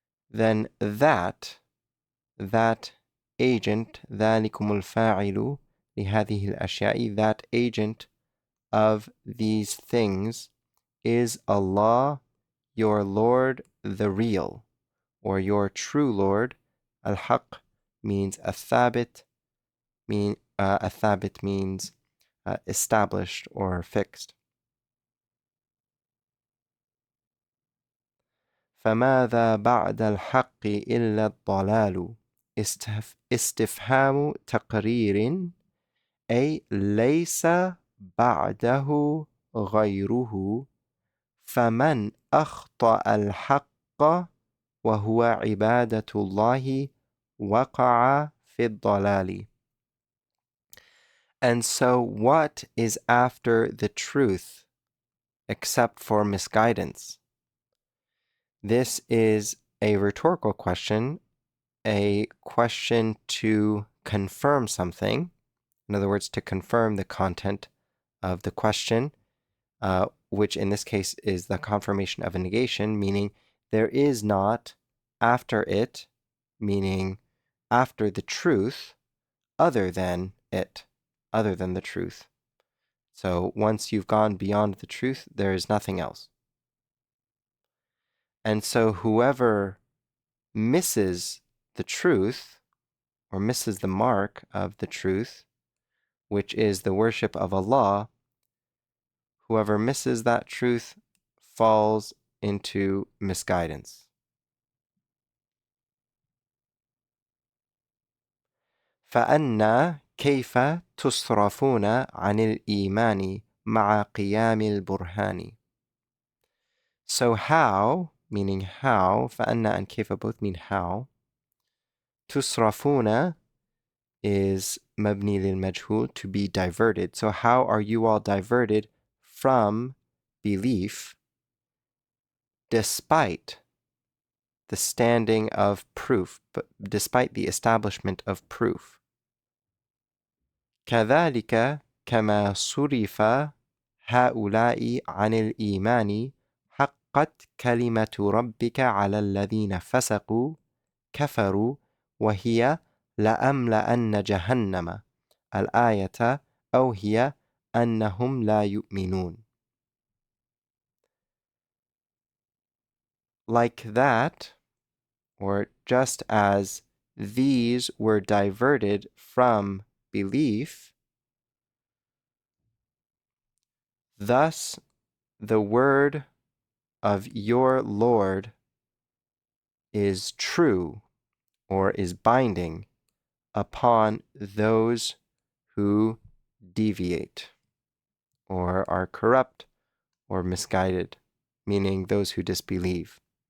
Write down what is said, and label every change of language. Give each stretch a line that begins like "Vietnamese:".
English: Then that agent,
Arabic: ذلكم الفاعل لهذه الأشياء,
English: that agent of these things is Allah, your Lord, the real, or your true Lord. Al-Haq means athabit, athabit means established or fixed.
Arabic: فماذا بعد الحق إلا الضلال. استفهام تقرير، أي ليس بعده غيره، فمن أخطأ الحق وهو عبادة الله وقع في الضلال.
English: And so what is after the truth except for misguidance? This is a rhetorical question, a question to confirm something. In other words, to confirm the content of the question, which in this case is the confirmation of a negation, meaning there is not after it, meaning after the truth, other than it, other than the truth. So once you've gone beyond the truth, there is nothing else. And so whoever misses the truth, or misses the mark of the truth, which is the worship of Allah, whoever misses that truth falls into misguidance.
Arabic: فأنا كيف تصرفون عن الإيمان مع قيام البرهان.
English: So how, meaning how, فأنا and كيف both mean how. تصرفون is
Arabic: مبني للمجهول,
English: to be diverted. So how are you all diverted from belief despite the standing of proof, but despite the establishment of proof?
Arabic: كذلك كما صرف هؤلاء عن الإيمان حقت كلمة ربك على الذين فسقوا كفروا وهي لأملأن جهنم. الآية أو هي أنهم لا يؤمنون.
English: Like that, or just as these were diverted from belief, thus the word of your Lord is true, or is binding upon those who deviate, or are corrupt, or misguided, meaning those who disbelieve.